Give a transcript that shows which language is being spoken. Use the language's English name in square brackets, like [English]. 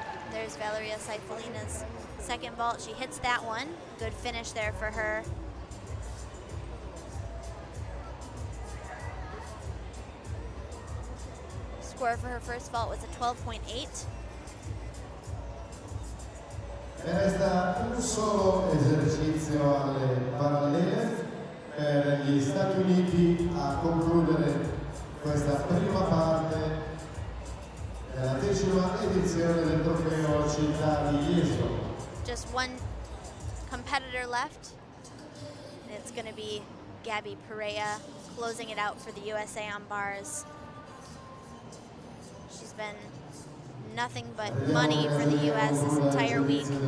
[English] There's Valeria Saifolina's second vault. She hits that one. Good finish there for her. Score for her first vault was a 12.8. [Italian] Resta un solo esercizio alle parallele per gli Stati Uniti a concludere questa prima parte della 10ª edizione del trofeo Città di Jesolo. [English] Just one competitor left, and it's going to be Gabby Perea closing it out for the USA on bars. She's been nothing but money for the US this entire week.